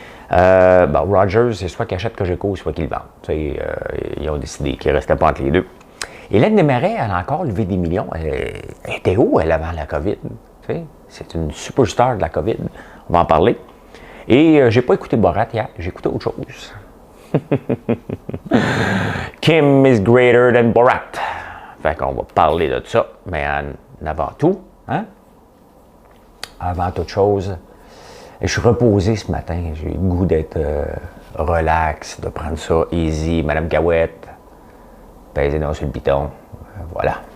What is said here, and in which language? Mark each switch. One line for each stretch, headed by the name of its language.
French: Rogers, c'est soit qu'il achète Cogeco, soit qu'il vende. Ils ont décidé qu'il ne restait pas entre les deux. Hélène Desmarais, elle a encore levé des millions. Elle était où, elle, avant la COVID? C'est une superstar de la COVID. On va en parler. Et j'ai pas écouté Borat hier, j'ai écouté autre chose.
English: Kim is greater than Borat.
French: Fait qu'on va parler de ça. Mais avant tout, hein? Avant toute chose, je suis reposé ce matin. J'ai le goût d'être relax, de prendre ça easy. Madame Gawette, pèsez donc sur le piton. Voilà.